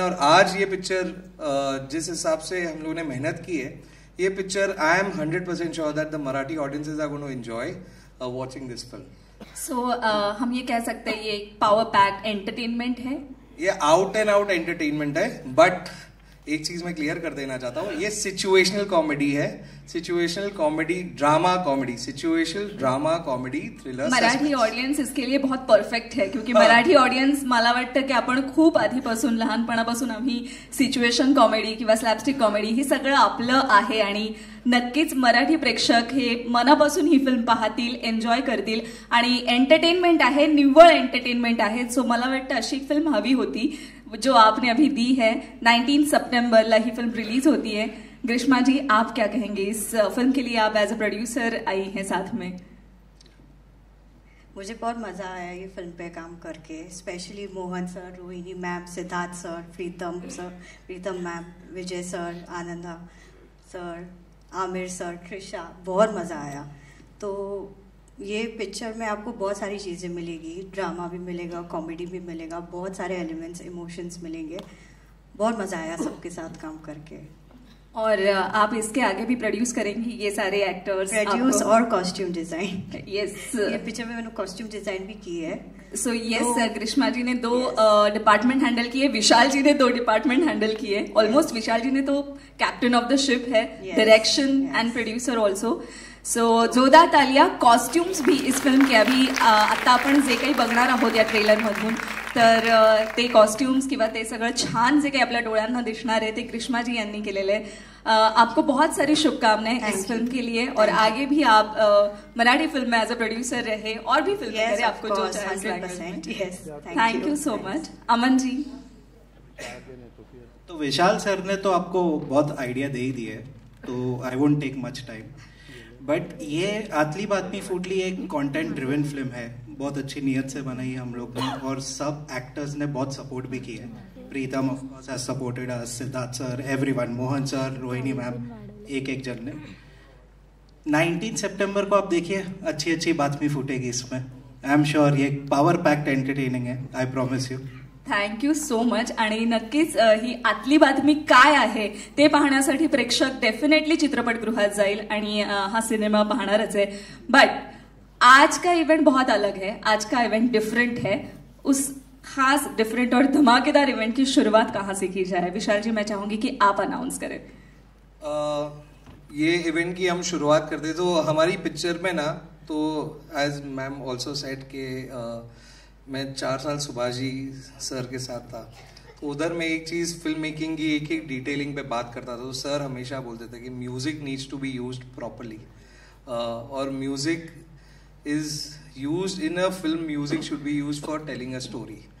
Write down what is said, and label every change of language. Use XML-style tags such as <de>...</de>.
<hi>और आज ये पिक्चर जिस हिसाब से हम लोगों ने मेहनत की है, ये picture</hi> <en>I am 100% sure that the Marathi audiences are going to enjoy watching this film.</en> <hi>सो हम ये कह सकते हैं ये पावर पैक एंटरटेनमेंट है. ये आउट एंड आउट एंटरटेनमेंट है. बट एक चीज मैं क्लियर कर देना चाहता हूँ, ये सिचुएशनल कॉमेडी है.</hi> <en>Situational comedy, drama comedy, situational drama comedy thriller.</en> <hi>Marathi audience इसके लिए बहुत परफेक्ट है, क्योंकि</hi> <mr>मराठी ऑडियन्स मला वाटतं की आपण खूप आधीपासून लहानपणापासून आम्ही सिच्युएशन कॉमेडी किंवा स्लॅपस्टिक कॉमेडी हे सगळं आपलं आहे. आणि नक्कीच मराठी प्रेक्षक हे मनापासून ही फिल्म पाहतील, एन्जॉय करतील. आणि एंटरटेनमेंट आहे, निव्वळ एंटरटेनमेंट आहे. सो मला वाटतं अशी एक फिल्म हवी होती</mr> <hi>जो आपने अभी दी है. 19 सितंबर ही फिल्म रिलीज होती है. ग्रीष्मा जी, आप क्या कहेंगे इस फिल्म के लिए? आप एज अ प्रोड्यूसर आई हैं साथ में. मुझे बहुत मज़ा आया ये फिल्म पे काम करके, specially Mohan sir, Rohini ma'am, Siddharth sir, प्रीतम मैम, विजय sir, Ananda sir, Aamir sir, Trisha. बहुत मज़ा आया. तो ये पिक्चर में आपको बहुत सारी चीज़ें मिलेगी, ड्रामा भी मिलेगा, कॉमेडी भी मिलेगा, बहुत सारे एलिमेंट्स, इमोशंस मिलेंगे. बहुत मज़ा आया सबके साथ काम करके. और आप इसके आगे भी प्रोड्यूस करेंगी ये सारे एक्टर्स? प्रोड्यूस और कॉस्ट्यूम डिजाइन. यस, ये पिक्चर में मैंने कॉस्ट्यूम डिजाइन भी की है. सो यस, ग्रीष्मा जी ने 2 डिपार्टमेंट हैंडल किए, विशाल जी ने 2 डिपार्टमेंट हैंडल किए. ऑलमोस्ट विशाल जी ने तो कैप्टन ऑफ द शिप है, डायरेक्शन एंड प्रोड्यूसर ऑल्सो.</hi> <mr>So जोरदार तालिया.</mr> <hi>कॉस्ट्युम्स भी इस फिल्म के</hi> <mr>अभी आता आपण जे काही बघणार आहोत या ट्रेलरमधून, तर ते कॉस्ट्युम्स किंवा ते सगळं छान जे काही आपल्या डोळ्यांना दिसणार आहे ते ग्रीष्मा जी यांनी केलेलं आहे.</mr> <hi>आपको बहुत सारी शुभकामनाएं इस फिल्म के लिए, और आगे भी आप मराठी फिल्म में एज अ प्रोड्यूसर रहे और भी फिल्में करें, आपको जो चाहे.</hi> <en>Thank you so much. Aman ji.</en> <hi>तो विशाल सर ने तो आपको बहुत आइडिया दे ही दिया है, तो</hi> <en>I won't take much time.</en> <hi>But ये आतली बातमी फूटली एक कंटेंट ड्रिवन फिल्म है, बहुत अच्छी नीयत से बनाई है हम लोग ने, और सब एक्टर्स ने बहुत सपोर्ट भी किया है.</hi> <en>Pritam of course has supported us, Siddharth sir, everyone, Mohan sir, Rohini ma'am, एक जन ने.</en> <hi>19 सितंबर को आप देखिए, अच्छी अच्छी बातमी फूटेगी इसमें.</hi> <en>I am sure ये power packed entertaining है, I promise you. Thank you so much.</en> <mr>आणि नक्कीच ही आतली बातमी काय आहे ते पाहण्यासाठी प्रेक्षक डेफिनेटली चित्रपटगृहात जाईल आणि हा सिनेमा पाहणारच आहे.</mr> <hi>बट आज का इवेंट बहुत अलग है, आज का इवेंट डिफरेंट है. उस खास डिफरेंट और धमाकेदार इवेंट की शुरुआत कहाँ से की जाए? विशाल जी, मैं चाहूंगी कि आप अनाउंस करें. ये इवेंट की हम शुरुआत करते तो हमारी पिक्चर में ना, तो एज मैम ऑल्सो सेड के मैं 4 साल सुभाष जी सर के साथ था, तो उधर मैं एक चीज़ फिल्म मेकिंग की एक डिटेलिंग पे बात करता था. तो सर हमेशा बोलते थे कि</hi> <en>music needs to be used properly,</en> <hi>और</hi> <en>Music is used in a film, music should be used for telling a story.</en>